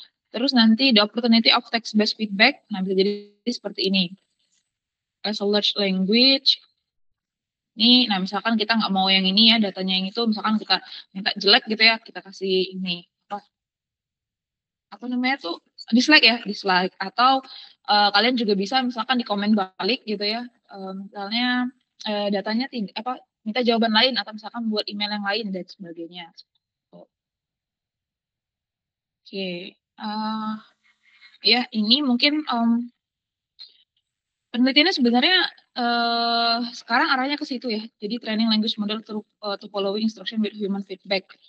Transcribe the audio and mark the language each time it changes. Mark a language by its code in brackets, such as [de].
[id] Terus nanti [en] the opportunity of text-based feedback. [id] Nah, bisa jadi seperti ini. [en] As a large language. [id] Ini, nah misalkan kita nggak mau yang ini ya, datanya yang itu, misalkan kita minta jelek gitu ya, kita kasih ini. Apa namanya tuh? Dislike ya, dislike. Atau kalian juga bisa misalkan di komen balik gitu ya. Misalnya datanya tidak apa minta jawaban lain atau misalkan buat email yang lain dan sebagainya. Oke. Ya ini mungkin penelitiannya sebenarnya sekarang arahnya ke situ ya. [en] Jadi training language model to following instruction with human feedback.